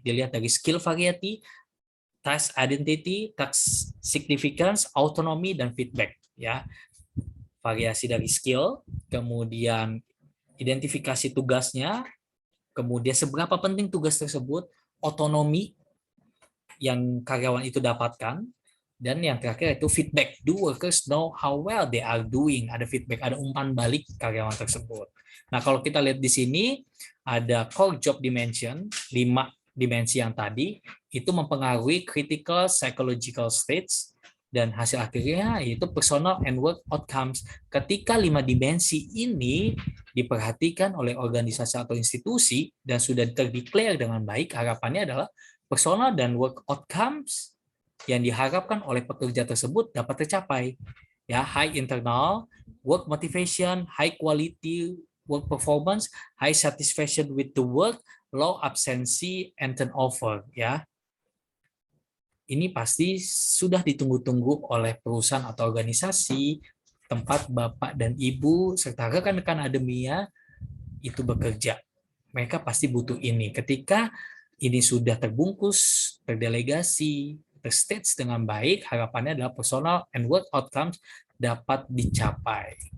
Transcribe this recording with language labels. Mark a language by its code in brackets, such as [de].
[id] Dilihat dari [en] skill variety, task identity, task significance, autonomy, [id] dan feedback. Ya, variasi dari skill, kemudian identifikasi tugasnya, kemudian seberapa penting tugas tersebut, otonomi yang karyawan itu dapatkan, dan yang terakhir itu feedback. [en] Do workers know how well they are doing? [id] Ada feedback, ada umpan balik karyawan tersebut. Nah, kalau kita lihat di sini ada [en] core job dimension, [id] 5 dimensi yang tadi itu mempengaruhi [en] critical psychological states, [id] dan hasil akhirnya yaitu [en] personal and work outcomes. [id] Ketika 5 dimensi ini diperhatikan oleh organisasi atau institusi dan sudah terdeklar dengan baik, harapannya adalah personal dan work outcomes yang diharapkan oleh pekerja tersebut dapat tercapai. [en] Ya, high internal work motivation, high quality work performance, high satisfaction with the work, low absency and turnover. [id] Ya, ini pasti sudah ditunggu-tunggu oleh perusahaan atau organisasi tempat Bapak dan Ibu serta rekan-rekan Ademia itu bekerja. Mereka pasti butuh ini. Ketika ini sudah terbungkus, terdelegasi, terstage dengan baik, harapannya adalah [en] personal and work outcomes [id] dapat dicapai.